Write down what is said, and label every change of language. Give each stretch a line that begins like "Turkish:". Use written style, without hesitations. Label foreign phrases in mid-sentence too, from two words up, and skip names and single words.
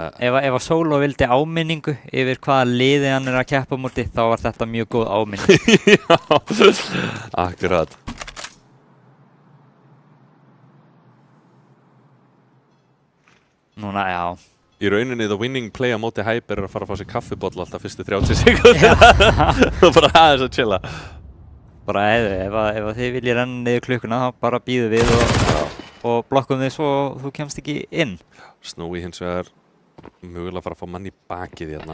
Icelandic: Ef að Solo vildi áminningu yfir hvaða liði hann að keppa múti, þá var þetta mjög góð áminning. Já, akkurat. Núna, já. Í rauninni,
English: the winning play
Icelandic: á móti Hyper að fara að fá sér kaffibotla alltaf fyrstu 30 sekúndur. Og bara aðeins að chilla. Bara ef þið viljið renna niður klukkuna, þá bara býðu við og blokkum þið svo þú kemst ekki inn. Snúi hins vegar mögulega að fara að fá mann í bakið hérna.